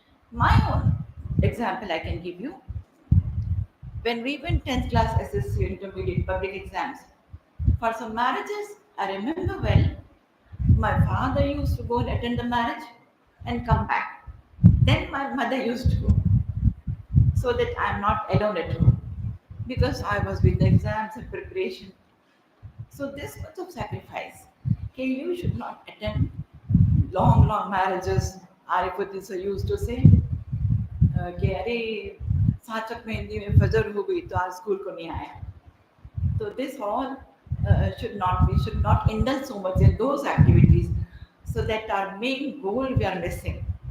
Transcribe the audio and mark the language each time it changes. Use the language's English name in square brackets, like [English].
[English] My own example I can give you. When we went 10th class SSC intermediate public exams, for some marriages, I remember well, my father used to go and attend the marriage and come back. Then my mother used to go, so that I'm not alone at home, because I was with the exams and preparation. So this much of sacrifice. Okay, you should not attend long marriages. Arifuddin sir used to say [Hindi] कि अरे साचक मेहंदी में फजर हो गई तो आज school को नहीं आया. [English] So this all should not indulge so much in those activities, so that our main goal we are missing.